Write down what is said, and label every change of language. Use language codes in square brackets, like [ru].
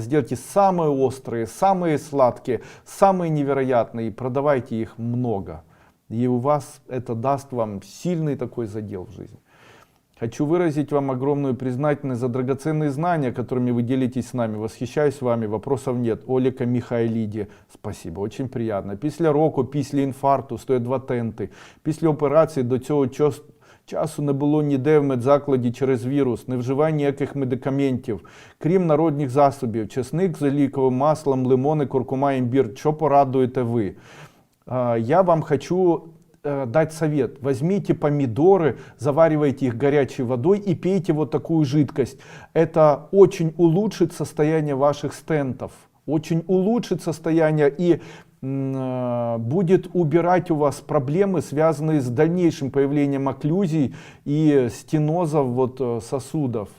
[ru] Сделайте самые острые, самые сладкие, самые невероятные и продавайте их много. И у вас это даст вам сильный такой задел в жизни. Хочу выразить вам огромную признательность за драгоценные знания, которыми вы делитесь с нами. Восхищаюсь вами, вопросов нет. [uk] Оліка Михайліді, [ru] спасибо, очень приятно. [uk] Після року, після інфаркту, стоять 2 тенти. Після операції до цього часу не було ніде в медзакладі через вірус, не вживай ніяких медикаментів, крім народних засобів, чесник з олійковим маслом, лимони, куркума, імбір. Що порадуєте ви? [ru] Я вам хочу дать совет. Возьмите помидоры, заваривайте их горячей водой и пейте вот такую жидкость. Это очень улучшит состояние ваших стентов, очень улучшит состояние и будет убирать у вас проблемы, связанные с дальнейшим появлением окклюзий и стенозов вот сосудов.